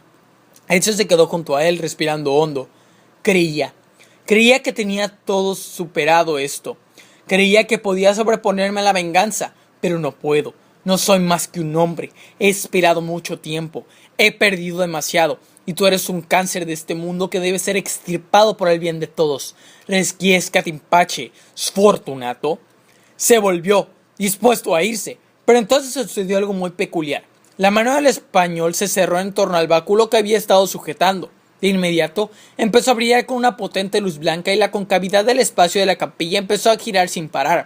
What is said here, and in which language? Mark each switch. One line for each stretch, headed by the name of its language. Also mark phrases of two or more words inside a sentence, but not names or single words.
Spanish: Ezio se quedó junto a él, respirando hondo. Creía que tenía todo superado esto. Creía que podía sobreponerme a la venganza, pero no puedo. No soy más que un hombre. He esperado mucho tiempo. He perdido demasiado. Y tú eres un cáncer de este mundo que debe ser extirpado por el bien de todos.
Latin: Resquiescat in pace, sfortunato.
Spanish: Se volvió, dispuesto a irse. Pero entonces sucedió algo muy peculiar. La mano del español se cerró en torno al báculo que había estado sujetando. De inmediato empezó a brillar con una potente luz blanca y la concavidad del espacio de la capilla empezó a girar sin parar.